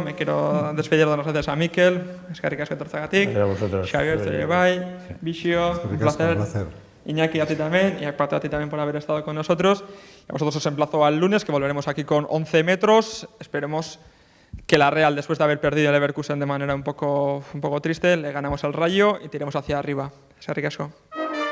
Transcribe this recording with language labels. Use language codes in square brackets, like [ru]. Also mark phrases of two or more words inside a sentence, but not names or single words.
[es] Me quiero despedir de las gracias a Mikel, [eu] Eskerrik asko etortzagatik, [es] Xavier, Zerebai, Bixio, un placer. Iñaki, a ti también, y a Pato, a ti también por haber estado con nosotros. Y a vosotros os emplazo al lunes, que volveremos aquí con 11 metros. Esperemos que la Real, después de haber perdido el Leverkusen de manera un poco triste, le ganamos al Rayo y tiremos hacia arriba. [eu] Eskerrik asko.